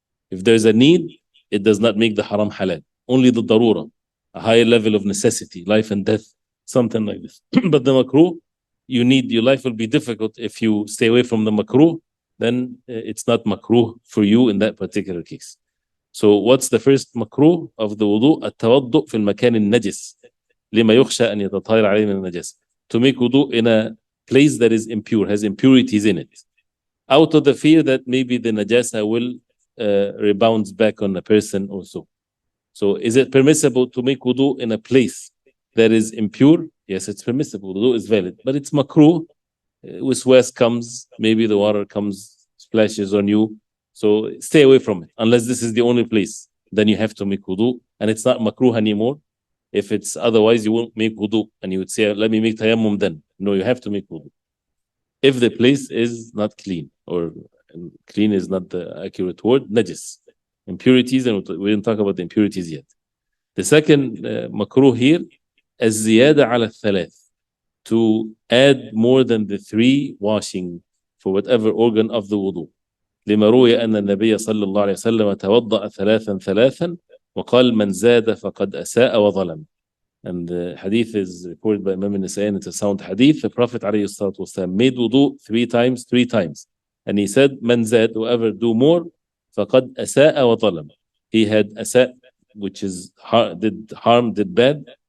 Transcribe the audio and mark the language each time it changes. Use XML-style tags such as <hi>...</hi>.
<en>If there's a need, it does not make the haram halal. Only the darura, a higher level of necessity, life and death, something like this. But the makruh, your life will be difficult if you stay away from the makruh, then it's not makruh for you in that particular case. So what's the first makruh of the wudu?</en> <ar>التوضؤ في المكان النجس لما يخشى أن يتطهر عليه من النجاسة.</ar> <en>To make wudu in a place that is impure, has impurities in it, out of the fear that maybe the najasa will rebounds back on the person also. So is it permissible to make wudu in a place that is impure? Yes, it's permissible. Wudu is valid, but it's makruh. Waswas comes, maybe the water comes, splashes on you. So stay away from it. Unless this is the only place, then you have to make wudu, and it's not makruh anymore. If it's otherwise, you won't make wudu, and you would say, let me make tayammum then. No, you have to make wudu. If the place is not clean, or clean is not the accurate word, najis, impurities, and we didn't talk about the impurities yet. The second makruh here is ziyada ala thalath, to add more than the 3 washing for whatever organ of the wudu.</en> <ar>لما روي أن النبي صلى الله عليه وسلم توضأ 3 وقال من زاد فقد أساء وظلم.</ar> <en>And the hadith is reported by Imam al-Nasa'i, and it's a sound hadith. The Prophet ﷺ made wudu 3 times. And he said,</en> <ar>من زاد,</ar> <en>whoever do more,</en> <ar>فقد أساء وظلم.</ar> <en>He had أساء, which is did harm, did bad.</en>